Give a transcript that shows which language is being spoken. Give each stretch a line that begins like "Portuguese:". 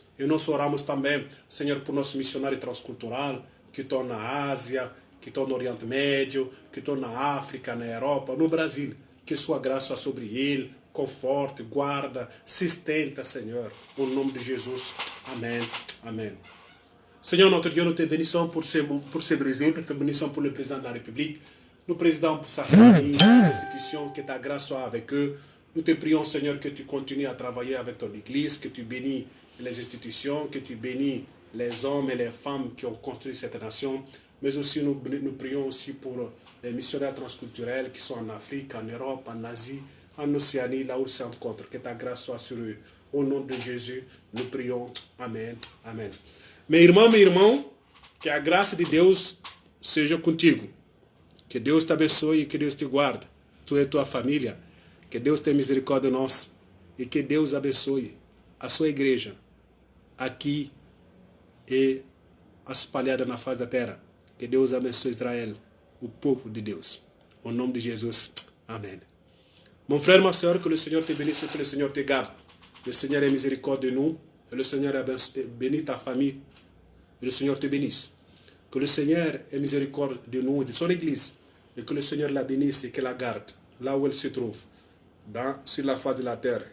Portuguese: E nós oramos também, Senhor, por nosso missionário transcultural, que está na Ásia, que está no Oriente Médio, que está na África, na Europa, no Brasil. Que sua graça sobre ele, conforte, guarda, sustenta, Senhor, no nome de Jesus. Amém. Amém.
French: Seigneur, notre Dieu, nous te bénissons pour ce Brésil, nous te bénissons pour le président de la République, nous présidons pour sa famille, les institutions, que ta grâce soit avec eux. Nous te prions, Seigneur, que tu continues à travailler avec ton Église, que tu bénis les institutions, que tu bénis les hommes et les femmes qui ont construit cette nation. Mais aussi, nous prions aussi pour les missionnaires transculturels qui sont en Afrique, en Europe, en Asie, en Océanie, là où ils se rencontrent. Que ta grâce soit sur eux. Au nom de Jésus, nous prions. Amen. Amen.
Portuguese: Meu irmão, que a graça de Deus seja contigo. Que Deus te abençoe e que Deus te guarde. Tu e tua família. Que Deus tenha misericórdia de nós. E que Deus abençoe a sua igreja aqui e espalhada na face da terra. Que Deus abençoe Israel, o povo de Deus.
French: Au nom de Jésus. Amen. Mon frère, ma soeur, que le Seigneur te bénisse et que le Seigneur te garde. Le Seigneur ait miséricorde de nous. Et le Seigneur a béni ta famille. Et le Seigneur te bénisse. Que le Seigneur ait miséricorde de nous et de son Église. Et que le Seigneur la bénisse et qu'elle la garde là où elle se trouve, sur la face de la terre.